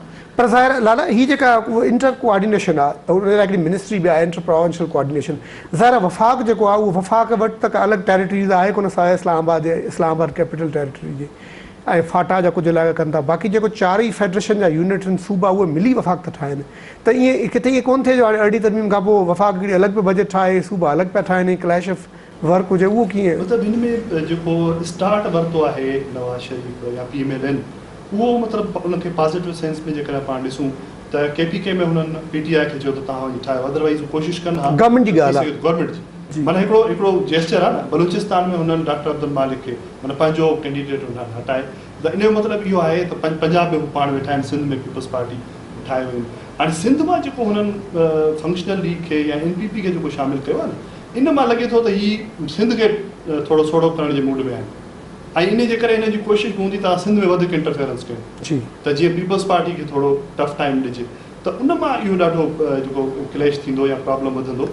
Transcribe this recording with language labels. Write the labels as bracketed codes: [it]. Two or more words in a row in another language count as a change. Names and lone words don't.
[sd] पर ज़ाहिर लाला हीअ जेका [en] inter coordination [sd] आहे उन लाइ हिकिड़ी मिनिस्ट्री बि आहे [en] inter provincial coordination [sd] ज़ाहिर वफ़ाक़ जेको आहे उहो वफ़ाक़ वटि त अलॻि टेरिटरीज़ आहे कोन सवाइ इस्लामाबाद कैपिटल टेरिटरी जे ऐं फाटा जा कुझु इलाइक़ा कनि था बाक़ी जेको चारई फेडरेशन जा यूनिट आहिनि सूबा उहे मिली वफ़ाक़ था ठाहिनि त ईअं किथे ईअं कोन्ह थिए जो हाणे अरड़ी तरमीम खां पोइ वफ़ाक़ हिकिड़ी अलॻि पियो बजट ठाहे सूबा अलॻि पिया ठाहिनि [en] clash of work [sd] हुजे उहो कीअं मतिलबु हिन में जेको स्टार्ट वरितो आहे नवाज़ शरीफ़ या PMLN उहो मतिलबु उनखे [en] positive sense [sd] में जेकॾहिं पाण ॾिसूं त KPK में हुननि PTI खे चयो त तव्हां ठाहियो अदरवाइज़ कोशिशि कनि हा गवर्नमेंट जी ॻाल्हि आहे गवर्नमेंट जी माना हिकिड़ो जेस्चर आहे न बलूचिस्तान में हुननि डॉक्टर अब्दुल मालिक खे माना पंहिंजो कैंडिडेट हुननि हटाए त इन जो मतिलबु इहो आहे त पंजाब में पाण वेठा आहिनि सिंध में पीपल्स पार्टी ठाहे वयूं हाणे सिंध मां जेको हुननि फंक्शनल लीग खे या NPP खे जेको शामिलु कयो आहे न इन मां लॻे थो त हीअ सिंध खे थोरो सोढ़ो करण जे मूड में आहिनि ऐं इन जे करे हिन जी कोशिशि हूंदी त सिंध में वधीक इंटरफेरेंस कयूं त जीअं पीपल्स पार्टी खे थोरो [en] tough time [sd] ॾिजे त उन मां इहो ॾाढो जेको क्लैश थींदो या प्रॉब्लम वधंदो